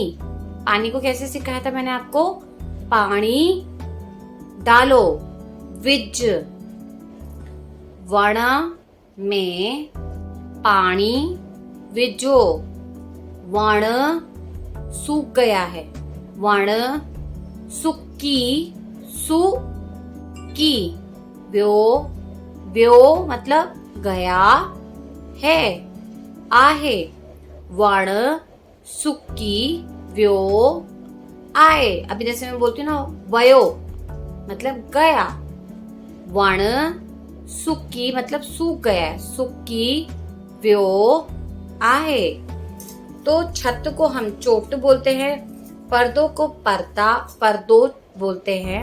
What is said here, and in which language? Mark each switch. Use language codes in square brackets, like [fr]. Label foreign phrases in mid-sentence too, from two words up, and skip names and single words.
[hi] पानी को कैसे सिखाया था मैंने आपको? पानी डालो, विज। [sd] वण में पानी विजो। [hi] वण सूख गया है, [sd] वण सुक्की, सुकी। [hi] व्यो, व्यो मतलब गया है, [sd] आहे। वण सुक्की व्यो आए। [hi] अभी जैसे मैं बोलती हूँ ना, वयो मतलब गया। [sd] वण सुक्की [hi] मतलब सूख गया है, [sd] सुक्की व्यो आहे। [hi] तो छत को हम चोट बोलते हैं, पर्दों को पर्दा, पर्दो बोलते हैं।